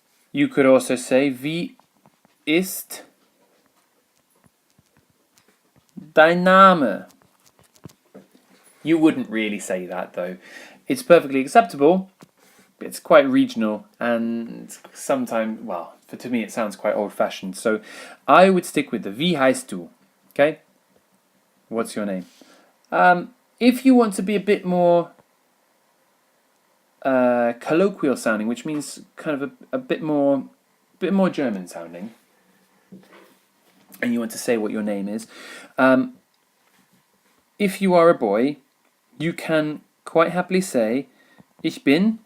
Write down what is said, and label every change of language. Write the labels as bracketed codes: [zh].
[en] You could also say, [de] wie ist dein Name? [en] You wouldn't really say that though. It's perfectly acceptable. It's quite regional and sometimes, well, to me it sounds quite old-fashioned. So I would stick with the [de] Wie heißt du? [en] Okay? What's your name? If you want to be a bit more colloquial sounding, which means kind of a bit more German sounding, and you want to say what your name is, if you are a boy, you can quite happily say [de] Ich bin.